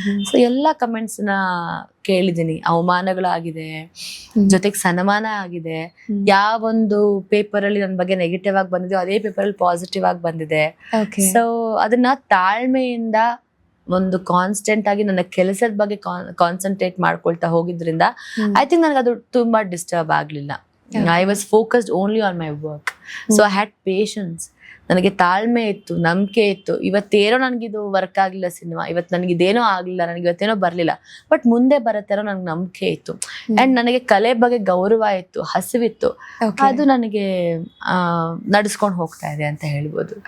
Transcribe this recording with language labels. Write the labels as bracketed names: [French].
[Kannada] So ಎಲ್ಲಾ comments ನ ಕೇಳಿದೀನಿ. ಅವಮಾನಗಳಾಗಿದೆ, ಜೊತೆಗೆ ಸನ್ಮಾನ ಆಗಿದೆ. ಯಾವೊಂದು ಪೇಪರ್ ಅಲ್ಲಿ ನನ್ನ ಬಗ್ಗೆ ನೆಗೆಟಿವ್ ಆಗಿ ಬಂದಿದೆ ಅದೇ ಪೇಪರ್ ಅಲ್ಲಿ ಪಾಸಿಟಿವ್ ಆಗಿ ಬಂದಿದೆ. ಸೊ ಅದನ್ನ ತಾಳ್ಮೆಯಿಂದ ಒಂದು ಕಾನ್ಸ್ಟೆಂಟ್ ಆಗಿ ನನ್ನ ಕೆಲಸದ ಬಗ್ಗೆ ಕಾನ್ಸಂಟ್ರೇಟ್ ಮಾಡ್ಕೊಳ್ತಾ ಹೋಗಿದ್ರಿಂದ [English] I think [Kannada] ನನಗೆ ಅದು ತುಂಬಾ ಡಿಸ್ಟರ್ಬ್ ಆಗ್ಲಿಲ್ಲ. [English] I was focused only on my work. So I had patience. [Kannada] ನನಗೆ ತಾಳ್ಮೆ ಇತ್ತು, ನಂಬಿಕೆ ಇತ್ತು. ಇವತ್ತೇನೋ ನನಗಿದು ವರ್ಕ್ ಆಗ್ಲಿಲ್ಲ ಸಿನಿಮಾ, ಇವತ್ತು ನನಗಿದೇನೋ ಆಗ್ಲಿಲ್ಲ, ನನಗೆ ಇವತ್ತೇನೋ ಬರ್ಲಿಲ್ಲ, ಬಟ್ ಮುಂದೆ ಬರತ್ತೇನೋ ನನಗೆ ನಂಬಿಕೆ ಇತ್ತು. ಅಂಡ್ ನನಗೆ ಕಲೆ ಬಗ್ಗೆ ಗೌರವ ಇತ್ತು, ಹಸಿವಿತ್ತು. ಅದು ನನಗೆ ನಡೆಸ್ಕೊಂಡು ಹೋಗ್ತಾ ಇದೆ ಅಂತ ಹೇಳ್ಬೋದು.